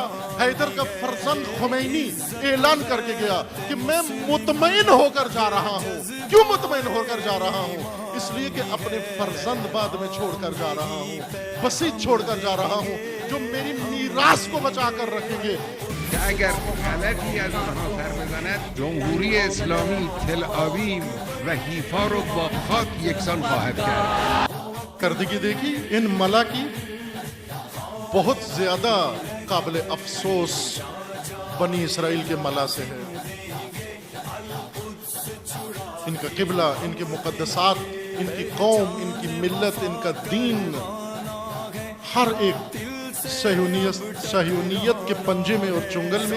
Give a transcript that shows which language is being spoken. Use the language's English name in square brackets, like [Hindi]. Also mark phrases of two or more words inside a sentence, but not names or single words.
[Urdu] حیدر کا فرزند خمینی اعلان کر کے گیا کہ میں مطمئن ہو کر جا رہا ہوں. کیوں مطمئن ہو کر جا رہا ہوں؟ اس لیے کہ اپنے فرزند بعد میں چھوڑ کر جا رہا ہوں، بسیط چھوڑ کر جا رہا ہوں جو میری میراث کو بچا کر رکھیں گے. [Persian] که اگر غلطی از آنها سر بزند جمهوری اسلامی تل آویو و حیفا رو با خاک یکسان خواهد کرد. [Urdu] کردگی دیکھی ان ملا کی بہت زیادہ قابل افسوس بنی اسرائیل کے ملا سے ہے. ان کا قبلہ، ان کے مقدسات، ان کی قوم، ان کی ملت، ان کا دین، ہر ایک صہیونیت کے پنجے میں اور چنگل میں.